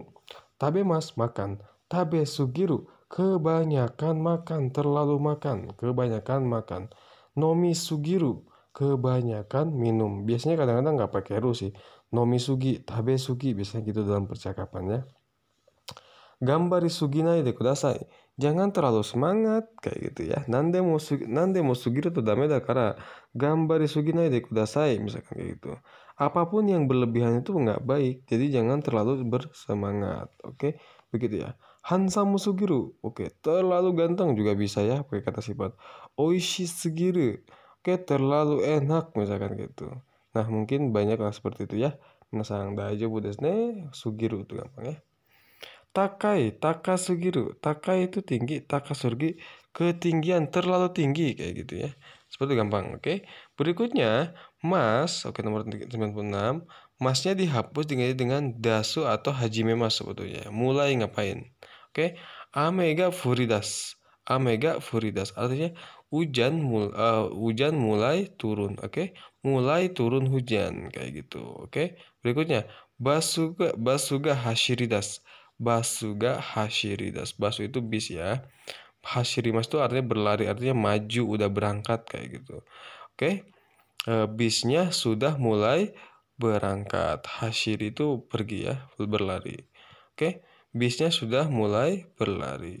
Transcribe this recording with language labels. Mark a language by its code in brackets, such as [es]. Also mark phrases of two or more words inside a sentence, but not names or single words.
[ja] 食べます makan. 食べすぎる [id] kebanyakan makan, terlalu makan, kebanyakan makan. [ja] 飲みすぎる [id] kebanyakan minum. Biasanya kadang-kadang nggak pakai ru sih. [ja] 飲みすぎ、食べすぎ [id] biasanya gitu dalam percakapannya. [ja] 頑張りすぎないでください. [id] Jangan terlalu semangat kayak gitu ya. [ja] 何でもすぎるとダメだから頑張りすぎないでください [id] misalkan kayak gitu. Apapun yang berlebihan itu nggak baik. Jadi jangan terlalu bersemangat. Oke, begitu ya. [ja] ハンサムすぎる. [id] Oke, terlalu ganteng juga bisa ya pakai kata sifat. [ja] 美味しすぎる. [id] Oke, terlalu enak misalkan gitu. Nah, mungkin banyak lah seperti itu ya. [ja] 皆さん大丈夫ですね. [id] Sugiru itu gampang ya. [ja] 高い、高すぎる. [id] Takai itu tinggi, takasurgi ketinggian, terlalu tinggi kayak gitu ya. Seperti gampang, oke. Berikutnya, mas, oke nomor 96. Masnya dihapus dengan dasu atau [ja] 始めます [id] sebetulnya. Mulai ngapain? Oke. [ja] 雨が降り出す. 雨が降り出す [id] artinya hujan mulai turun, oke. Mulai turun hujan kayak gitu, oke. Berikutnya, [ja] バスが走り出す. バスが走り出す. [id] Basu itu bis ya. Hashirimas itu artinya berlari, artinya maju, udah berangkat kayak gitu. Oke. Bisnya sudah mulai berangkat. Hashiri itu pergi ya, berlari. Oke. Bisnya sudah mulai berlari.